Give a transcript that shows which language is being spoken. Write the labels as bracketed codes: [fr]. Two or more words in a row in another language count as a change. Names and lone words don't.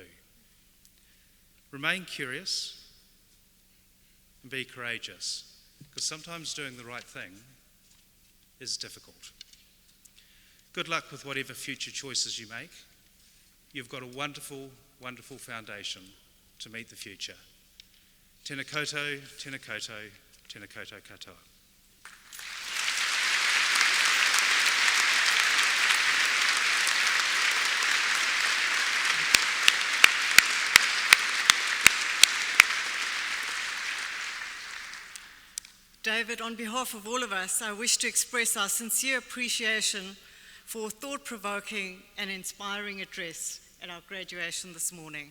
[en] Remain curious and be courageous, because sometimes doing the right thing is difficult. Good luck with whatever future choices you make. You've got a wonderful, wonderful foundation to meet the future. [mi] Tēnā koutou, tēnā koutou, tēnā koutou katoa. [en] David, on behalf of all of us, I wish to express our sincere appreciation for a thought-provoking and inspiring address at our graduation this morning.